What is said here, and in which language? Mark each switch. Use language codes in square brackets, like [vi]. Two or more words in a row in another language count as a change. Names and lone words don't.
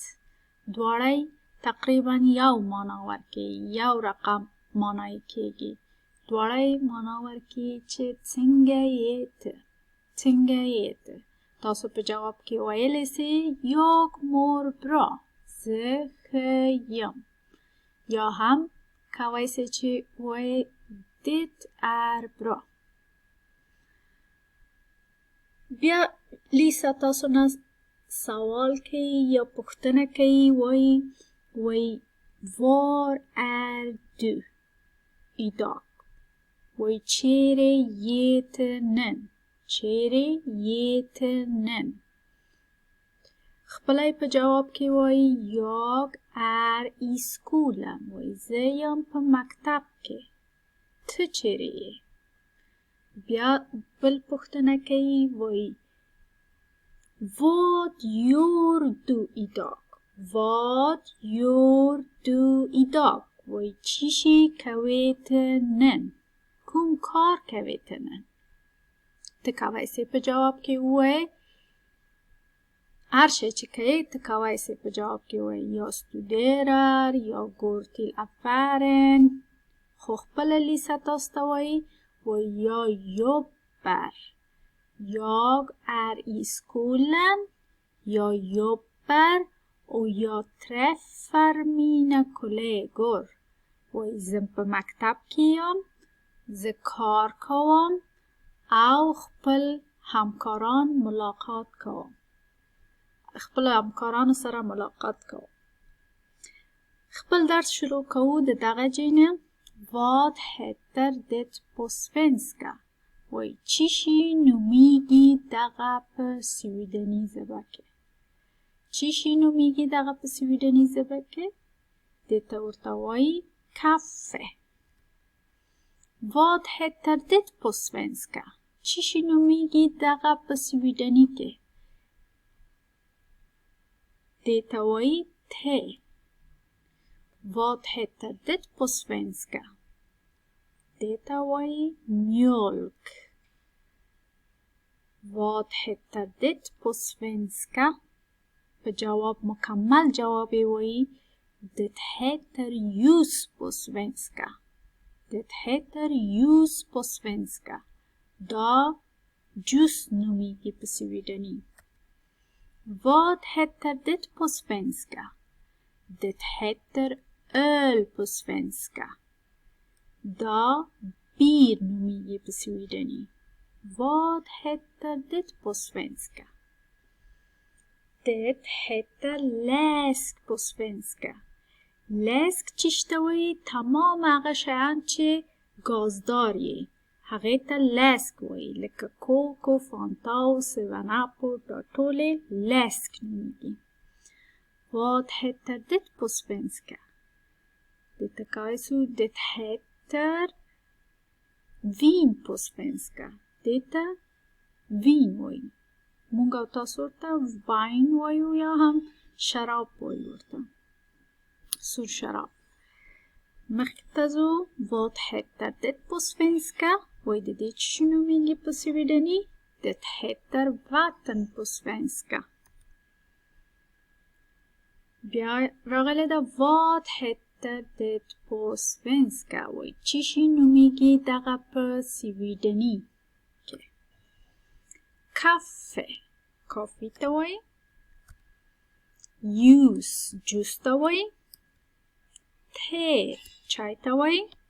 [ps] دواړه تقریبا یو معنا ورکوي، یو رقم معنی کېږي. دواړه معنا ورکوي چې څنګه یې ته، څنګه یې ته. تاسو په جواب کې ویلی سئ [sv] jag mår bra, [ps] زه ښه یم. یا هم کولی سئ چې وایئ [sv] det är bra. [ps] بیا لیسا تاسو نه سوال کوي یا پوښتنه کوي، وایي [sv] var är du idag. [ps] وایي چیرې یې ته نن، چیرې یې ته نن. خپله په جواب کې وایي [sv] jag är i skolan. [ps] وایي زه یم په مکتب کې. ته چیرې یې؟ بیا بل پوښتنه کوي، وایي [sv] vad gör du idag. vad gör du idag. [ps] وایي چی شی کوې ته نن، کوم کار کوې ته نن. ته کولی سې په جواب کې ووایې هر شی چې کوې ته کولی سې په جواب کې ووایې یا studerar یا [sv] går till affären. [ps] خو خپله لیسا تاسو ته وایي [sv] jag jobbar. jag är i skolan, jag jobbar och jag träffar mina kollegor. [ps] وایي زه په مکتب کې یم، زه کار کوم او خپل همکاران ملاقات کوم، خپل همکارانو سره ملاقات کوم. خپل درس شروع کوو د دغه ځای نه. [sv] vad heter det på svenska. [ps] وایي چی شي نومیږي دغه په سویډني ژبه کې. چی شي نومیږي دغه په سویډني ژبه کې؟ دې ته ورته وایي kaffe. [sv] vad heter det på svenska. [ps] چی شي نومیږي دغه په سویډني کې؟ دې ته وایي te. [sv] vad heter det på svenska. [ps] دې ته وایي mjölk. [sv] vad heter det på svenska. [ps] په جواب مکمل جواب یې وایي [sv] det heter ljus på svenska. det heter ljus på svenska. [ps] دا جوس نومیږي په سویډني. [sv] vad heter det på svenska. det heter öl på svenska. [ps] دا بیر نومیږي په سویډني. [sv] vad heter det på svenska. det heter läsk på svenska. [ps] läsk چیش ته وایي؟ تمام هغه شیان چې ګازدار یې هغې ته لیسک وایي، لکه کوک و فانتا و سیون اپ و دا ټولې لیسک نومیږي. [sv] vad heter det på svenska. [ps] دې ته کولی سو [sv] det heter vin på svenska. [ps] دې ته وین وایي. مونږ او تاسو ورته واین وایو یا هم شراب وایو ورته، سور شراب. مخکې ته ځو. [sv] vad heter det på svenska. [ps] وایي د دې چی نومیږي په سویډني؟ [sv] det heter vatten på svenska. [ps] بیا راغلی ده [sv] vad heter det på svenska. [ps] وایي چی شي نومیږي دغه په سویډني کې؟ kaffe. کافي ته وایي. juice. جوس ته وایي. te. چای ته وایي.